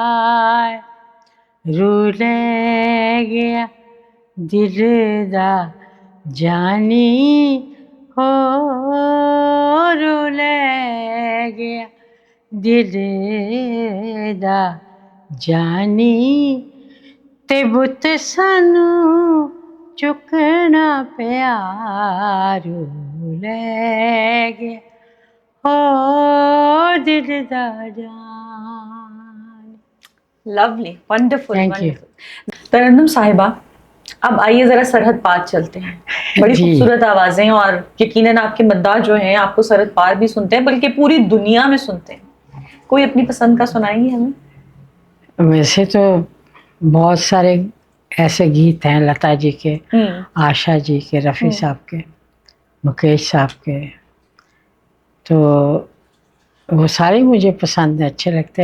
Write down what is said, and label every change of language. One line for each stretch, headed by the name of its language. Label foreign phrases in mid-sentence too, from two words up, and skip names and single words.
Punjabi: رو لے گیا دل دا جانی، او رو لے گیا دل دا جانی، تے بت سانو چکنا پیا، رو لے گیا او دل دا جان.
English: lovely, wonderful Thank you. ونڈرفل.
Urdu: ترنم صاحبہ اب آئیے ذرا سرحد پار چلتے ہیں. بڑی جی. خوبصورت آوازیں اور یقیناً آپ کے مداح جو ہیں آپ کو سرحد پار بھی سنتے ہیں بلکہ پوری دنیا میں سنتے ہیں. کوئی اپنی پسند کا سنائیں گے ہمیں؟ ویسے تو بہت سارے ایسے گیت ہیں لتا جی کے, آشا جی کے, رفیع صاحب کے, مکیش صاحب کے, تو وہ سارے مجھے پسند ہیں, اچھے لگتے ہیں.